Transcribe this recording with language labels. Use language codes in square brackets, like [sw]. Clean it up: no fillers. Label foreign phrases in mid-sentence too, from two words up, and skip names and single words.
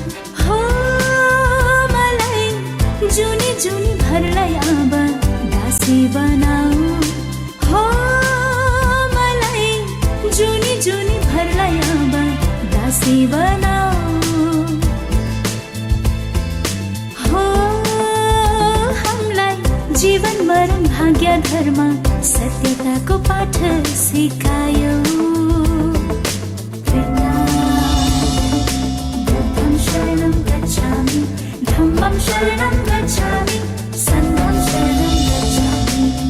[ne] हो मलाई जुनी जुनी भरलाई अब दासी बनाऊ, हो मलाई जुनी जुनी भरलाई अब दासी बनाऊ। जीवन मरण भाग्य धर्म सत्यताको पाठ सिकायो। [pi] बुद्धं शरणं गच्छामि, धम्मं शरणं गच्छामि, संघं शरणं गच्छामि।